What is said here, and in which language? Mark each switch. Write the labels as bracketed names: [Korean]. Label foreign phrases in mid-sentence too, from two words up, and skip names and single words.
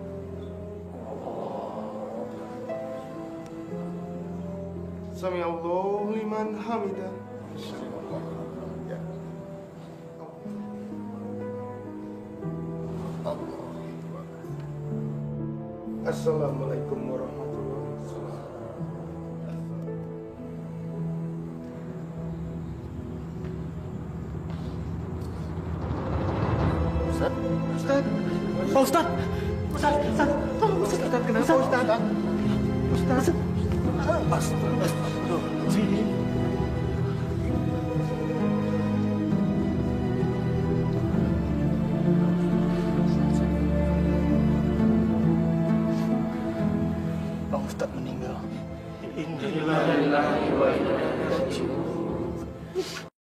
[Arabic] سمع الله لمن حمده. [Indonesian] Ya. [Arabic] السلام عليكم ورحمة الله وبركاته. [Indonesian] Ustaz? Ustaz. Pak Ustaz. Ustaz, Ustaz. Tolong, Ustaz. Ustaz, kenapa Ustaz? Ustaz. Pak Ustaz meninggal. [Arabic] إنا لله وإنا إليه راجعون.